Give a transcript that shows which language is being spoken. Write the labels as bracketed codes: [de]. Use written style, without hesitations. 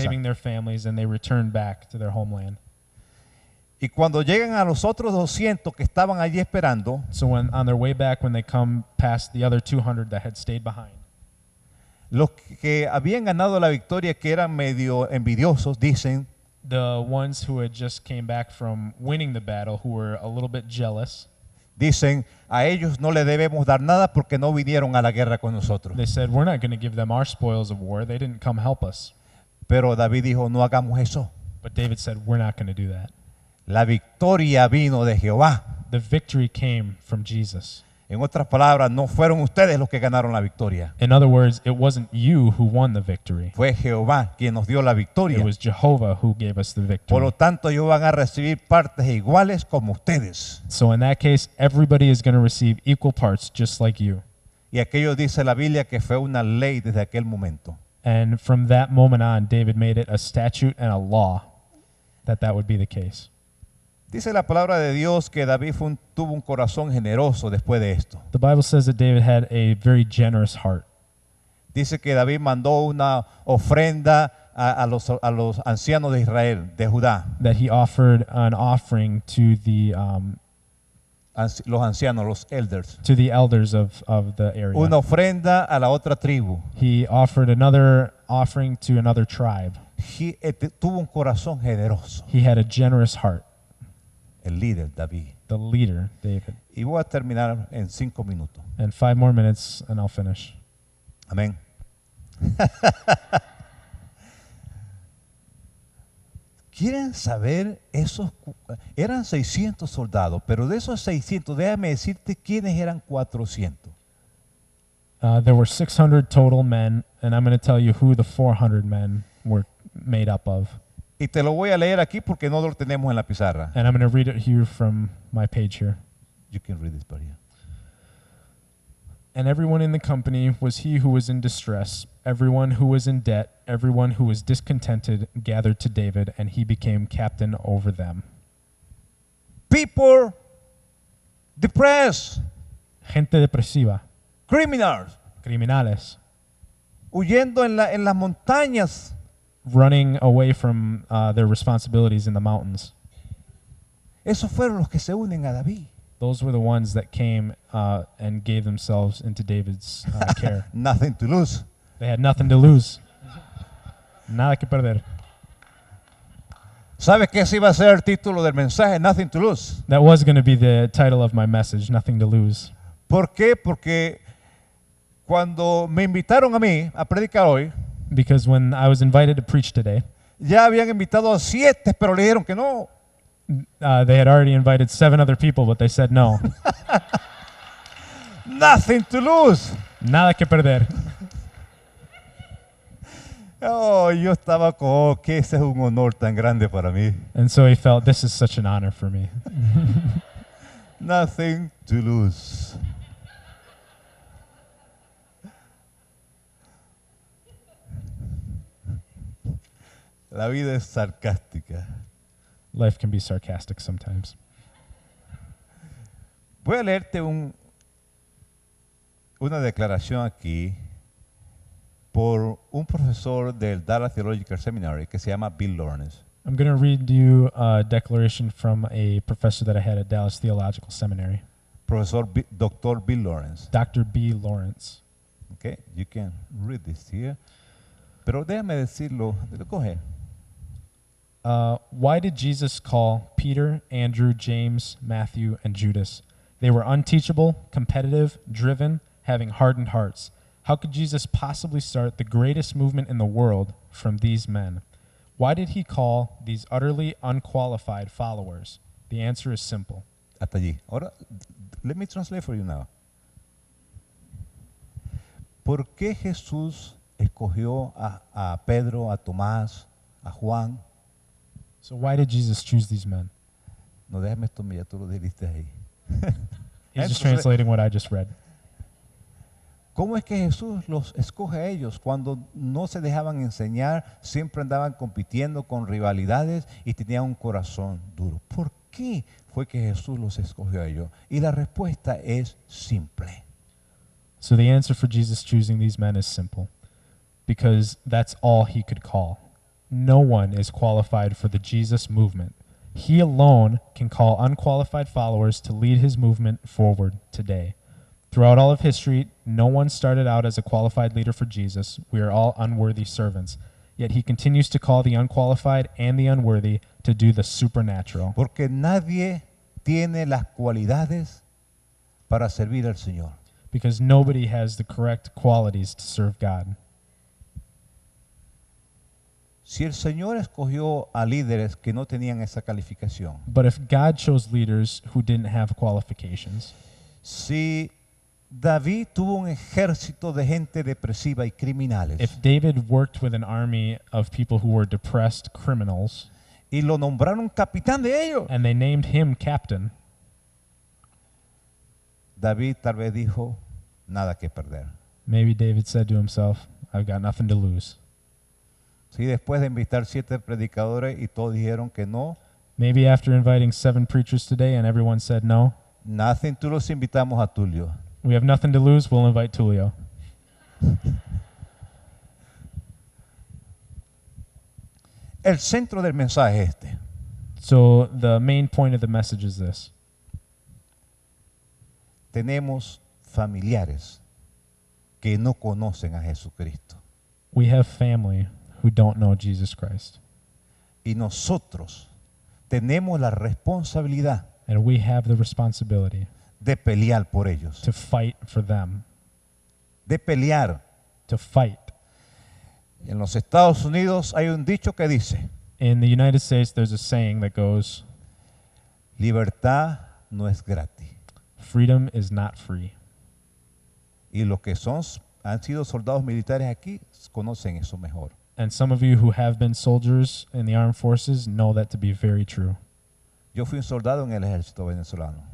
[en] saving their families, and they return back to their homeland. [es] Y cuando llegan a los otros 200 que estaban allí esperando, [en] So when on their way back, when they come past the other 200 that had stayed behind, [es] los que habían ganado la victoria, que eran medio envidiosos, dicen, [en] the ones who had just came back from winning the battle, who were a little bit jealous, [es] a ellos no le debemos dar nada porque no vinieron a la guerra con nosotros. [en] they said, we're not going to give them our spoils of war. They didn't come help us. [es] Pero David dijo, no hagamos eso. [en] But David said, we're not going to do that. [es] La victoria vino de Jehová. [en] The victory came from Jesus. [es] En otras palabras, no fueron ustedes los que ganaron la victoria. [en] In other words, it wasn't you who won the victory. [es] Fue Jehová quien nos dio la [en] It [es] victoria. [en] was Jehovah who gave us the [es] Por lo [en] victory. [es] tanto, ellos van a recibir partes iguales como ustedes. [en] So in that case, everybody is going to receive equal parts just like you. [es] Y aquello dice la Biblia que fue una ley desde aquel momento. [en] And from that moment on, David made it a statute and a law that would be the case. [es] Dice la palabra de Dios que David tuvo un corazón generoso después de esto. [en] The Bible says that David had a very generous heart. [es] Dice que David mandó una ofrenda a los ancianos de Israel, de Judá. [en] That he offered an offering to the [es] Los ancianos, los elders. [en] elders of the area. [es] Una ofrenda a la otra tribu. [en] He offered another offering to another tribe. [es] Tuvo un corazón generoso. [en] He had a generous heart. [es] El líder, David. [en] The leader, David. [es] Y voy a terminar en 5 minutos. [en] And 5 more minutes and I'll finish. [es] Amén. ¿Quieren saber eran 600 soldados, pero de esos 600, déjame decirte quiénes eran 400. [en] There were 600 total men, and I'm going to tell you who the 400 men were made up of. [es] Y te lo voy a leer aquí porque no lo tenemos en la pizarra. [en] And I'm going to read it here from my page here. You can read this part here. And everyone in the company was he who was in distress, everyone who was in debt, everyone who was discontented gathered to David, and he became captain over them. People depressed, [es] gente depresiva, [en] criminals, [es] criminales, huyendo en las montañas. [en] running away from their responsibilities in the mountains. [es] Esos fueron los que se unen a David. [en] Those were the ones that came and gave themselves into David's care. Nothing to lose. They had nothing to lose. [es] Nada que perder. ¿Sabes qué ese iba a ser el título del mensaje? [en] Nothing to lose. That was going to be the title of my message, Nothing to Lose. [es] ¿Por qué? Porque cuando me invitaron a mí a predicar hoy, [en] Because when I was invited to preach today, [es] ya habían invitado a 7, pero le dijeron que no. [en] they had already invited 7 other people, but they said no. Nothing to lose. [es] Nada que perder. Oh, yo estaba como que ese es un honor tan grande para mí. [en] And so he felt, this is such an honor for me. Nothing to lose. [es] La vida es sarcástica. [en] Life can be sarcastic sometimes. [es] Voy a leerte una declaración aquí por un profesor del Dallas Theological Seminary que se llama Bill Lawrence. [en] I'm going to read you a declaration from a professor that I had at Dallas Theological Seminary, [es] Profesor Dr. Bill Lawrence. [en] Dr. B. Lawrence. Okay, you can read this here. [es] Pero déjame decirlo, coge. [en] Why did Jesus call Peter, Andrew, James, Matthew, and Judas? They were unteachable, competitive, driven, having hardened hearts. How could Jesus possibly start the greatest movement in the world from these men? Why did he call these utterly unqualified followers? The answer is simple. [es] Hasta allí. Ahora, [en] let me translate for you now. [es] ¿Por qué Jesús escogió a Pedro, a Tomás, a Juan? [en] So why did Jesus choose these men? [es] No, déjame esto, ya tú lo dijiste ahí. [en] He's just [es] Entonces, [en] translating what I just read. [es] ¿Cómo es que Jesús los escoge a ellos cuando no se dejaban enseñar, siempre andaban compitiendo con rivalidades y tenían un corazón duro? ¿Por qué fue que Jesús los escogió a ellos? Y la respuesta es simple. [en] So the answer for Jesus choosing these men is simple, because that's all he could call. No one is qualified for the Jesus movement. He alone can call unqualified followers to lead his movement forward today. Throughout all of history, no one started out as a qualified leader for Jesus. We are all unworthy servants. Yet he continues to call the unqualified and the unworthy to do the supernatural. [es] Porque nadie tiene las cualidades para servir al Señor. [en] Because nobody has the correct qualities to serve God. [es] Si el Señor escogió a líderes que no tenían esa calificación, [en] But if God chose leaders who didn't have qualifications, [es] si David tuvo un ejército de gente depresiva y criminales [en] if David worked with an army of people who were depressed criminals, [es] y lo nombraron capitán de ellos, [en] and they named him captain, [es] David tal vez dijo, nada que perder. [en] maybe David said to himself, I've got nothing to lose. [es] Si después de invitar 7 predicadores y todos dijeron que no, [en] Maybe after inviting 7 preachers today and everyone said no, nothing, [es] tú los invitamos a Tulio. [en] we have nothing to lose, we'll invite Tulio. [es] El centro del mensaje es este. [en] So the main point of the message is this. [es] Tenemos familiares que no conocen a Jesucristo. [en] We have family who don't know Jesus Christ. [es] Y nosotros tenemos la responsabilidad [en] And we have the responsibility [es] de pelear por ellos. [en] to fight for them, [es] De pelear. [en] to fight. [es] En los Estados Unidos hay un dicho que dice, [en] In the United States, there's a saying that goes, [es] libertad no es gratis. [en] freedom is not free. [es] Y los que han sido soldados militares aquí conocen eso mejor. [en] And some of you who have been soldiers in the armed forces know that to be very true. [es] Yo fui un soldado en el ejército venezolano.